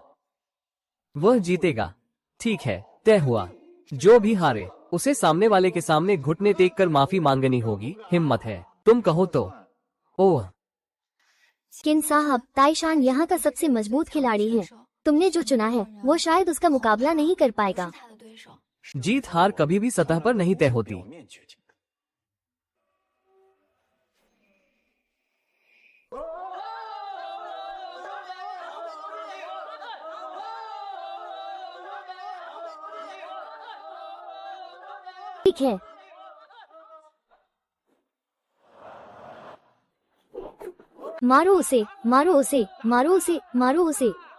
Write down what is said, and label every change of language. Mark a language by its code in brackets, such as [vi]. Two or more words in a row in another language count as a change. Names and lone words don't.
[hi] वह जीतेगा। ठीक है, तय हुआ। जो भी हारे उसे सामने वाले के सामने घुटने टेक कर माफी मांगनी होगी। हिम्मत है, तुम कहो तो। ओह, किन साहब, ताइशान यहाँ का सबसे मजबूत खिलाड़ी है। तुमने जो चुना है वो शायद उसका मुकाबला नहीं कर पाएगा। [zh] 他的对手。 [hi] जीत हार कभी भी सतह पर नहीं तय होती। [zh] 表面决定。 [hi] ठीक है, मारो उसे, मारो उसे, मारो उसे, मारो उसे।